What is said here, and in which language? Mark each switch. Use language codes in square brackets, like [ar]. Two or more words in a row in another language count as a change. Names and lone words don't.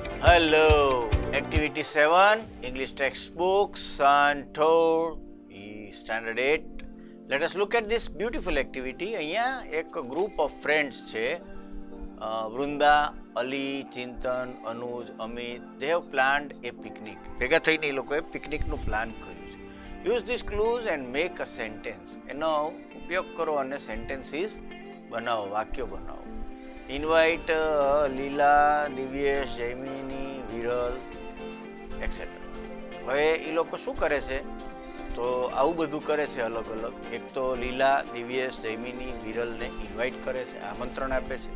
[en] Hello, Activity 7, English textbook, Santor, Standard 8. Let us look at this beautiful activity. [gu] અહીંયા એક [en] group of friends [gu] છે, વૃંદા, અલી, ચિંતન, અનુજ, અમિત. [en] They have planned a picnic. [gu] ભેગા થઈને એ લોકોએ પિકનિકનું પ્લાન કર્યું છે. [en] Use these clues and make a sentence. [gu] એનો ઉપયોગ કરો અને sentences બનાવો, વાક્યો બનાવો. ઇન્વાઇટ લીલા, દિવ્યેશ, જૈમિની, વિરલ એક્સેટ્રા. હવે એ લોકો શું કરે છે? તો આવું બધું કરે છે અલગ અલગ. એક તો લીલા, દિવ્યેશ, જૈમિની, વિરલને ઇન્વાઇટ કરે છે, આમંત્રણ આપે છે.